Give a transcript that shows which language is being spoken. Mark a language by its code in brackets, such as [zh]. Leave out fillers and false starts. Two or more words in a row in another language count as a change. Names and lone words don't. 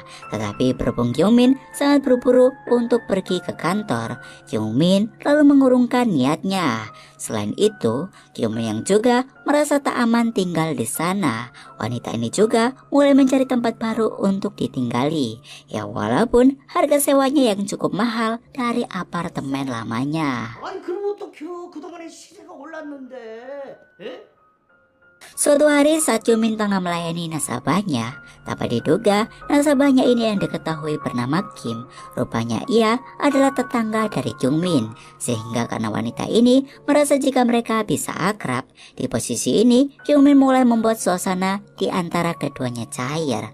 [id] Tetapi berhubung Kyung Min sangat buru-buru untuk pergi ke kantor, Kyung Min lalu mengurungkan niatnya. Selain itu, Kyung Min yang juga merasa tak aman tinggal di sana. Wanita ini juga mulai mencari tempat baru untuk ditinggali. Ya walaupun harga sewanya yang cukup mahal dari apartemen lamanya. [ko] 아니 그럼 어떡해요? 그동안에 시세가 올랐는데. 예? [id] Suatu hari saat Kyung Min tengah melayani nasabahnya, tanpa diduga nasabahnya ini yang diketahui bernama Kim. Rupanya ia adalah tetangga dari Kyung Min, sehingga karena wanita ini merasa jika mereka bisa akrab. Di posisi ini Kyung Min mulai membuat suasana di antara keduanya cair.